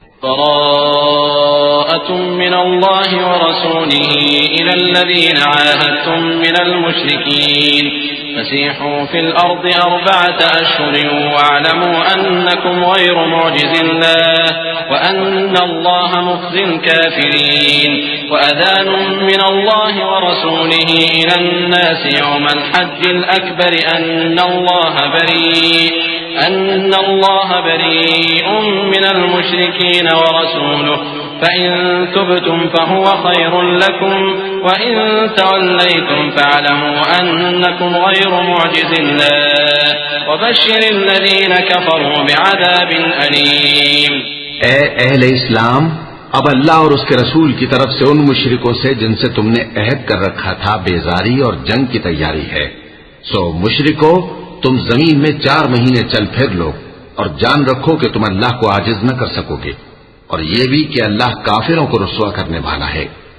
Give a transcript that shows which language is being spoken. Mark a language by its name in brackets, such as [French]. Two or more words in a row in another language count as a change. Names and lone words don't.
[Arabic] براءة من الله ورسوله إلى الذين عاهدتم من المشركين فسيحوا في الأرض أربعة أشهر واعلموا أنكم غير معجزي الله وأن الله مخزي الكافرين وأذان من الله ورسوله إلى الناس يوم الحج الأكبر أن الله بريء من المشركين ورسوله فإن تبتم فهو خير لكم وإن توليتم فاعلموا أنكم غير معجزي الله وبشر الذين كفروا بعذاب أليم. [Hindi] ए अहले इस्लाम, अब अल्लाह और उसके रसूल की तरफ से उन मुशरिकों से जिनसे तुमने अहद कर रखा था बेजारी और जंग की तैयारी है। सो मुशरिको, तुम जमीन में 4 महीने चल फिर लो और जान रखो कि तुम अल्लाह को आजिज न कर सकोगे, और ये भी कि अल्लाह काफिरों को रुस्वा करने वाला है।